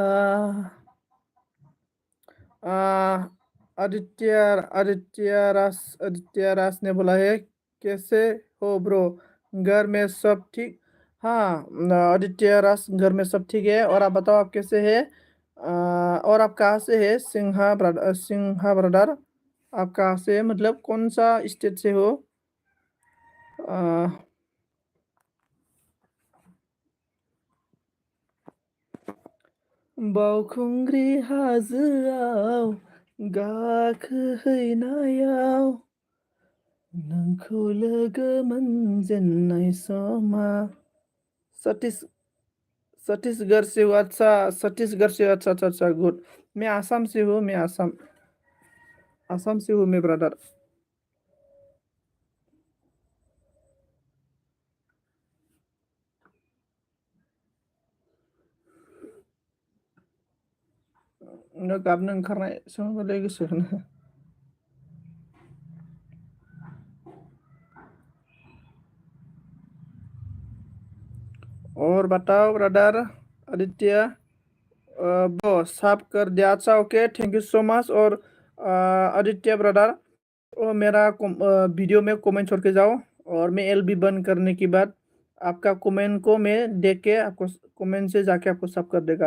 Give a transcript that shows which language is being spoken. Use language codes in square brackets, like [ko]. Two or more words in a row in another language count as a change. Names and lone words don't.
[hi] आदित्य राज ने बोला है कैसे हो ब्रो घर में सब ठीक। हाँ आदित्य राज घर में सब ठीक है और आप बताओ आप कैसे हैं। और आप कहाँ से है सिंहा ब्रदर आप कहाँ से है मतलब कौन सा स्टेट से हो। आ, [brx] बावखुंग्रि हाजोआव गाखोहैनायाव नोंखौ लोगो मोनजेननाय समा। [hi] छत्तीसगढ़ से हो अच्छा छत्तीसगढ़ से अच्छा अच्छा अच्छा गुड। मैं आसाम से हूँ मैं आसाम से हूँ मैं ब्रदर। [brx] गाबनो ओंखारनाय सोंबालाय गोसोखौनो। [hi] और बताओ ब्रदर आदित्य बॉस साफ कर दिया अच्छा [en] okay thank you so much. [hi] और आदित्य ब्रदर और मेरा वीडियो में कमेंट छोड़ के जाओ और मैं एलबी बंद करने के बाद आपका कमेंट को मैं देख के आपको कमेंट से जाके आपको सब कर देगा।